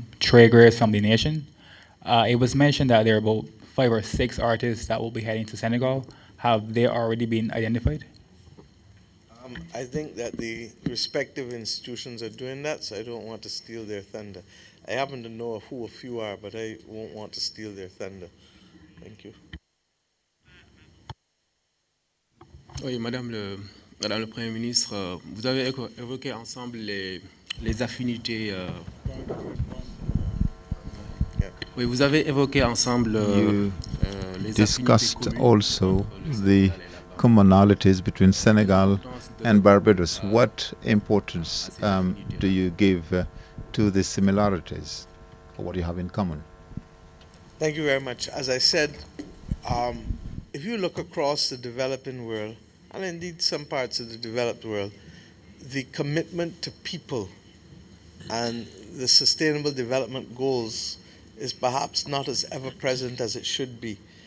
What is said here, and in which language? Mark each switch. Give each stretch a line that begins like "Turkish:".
English: Trey Grace from The Nation. It was mentioned that there are about 5 or 6 artists that will be heading to Senegal. Have they already been identified? I think that the respective institutions are doing that, so I don't want to steal their thunder. I happen to know of who a few are, but I won't want to steal their thunder. Thank you.
French: Oui, Madame le Premier ministre, vous avez évoqué ensemble les affinités. Oui, vous avez évoqué ensemble les
English: Discussed also the commonalities between Senegal and Barbados. What importance do you give to the similarities, or what do you have in common? Thank you very much. As I said, if you look across the developing world, and indeed some parts of the developed world, the commitment to people and the sustainable development goals is perhaps not as ever present as it should be.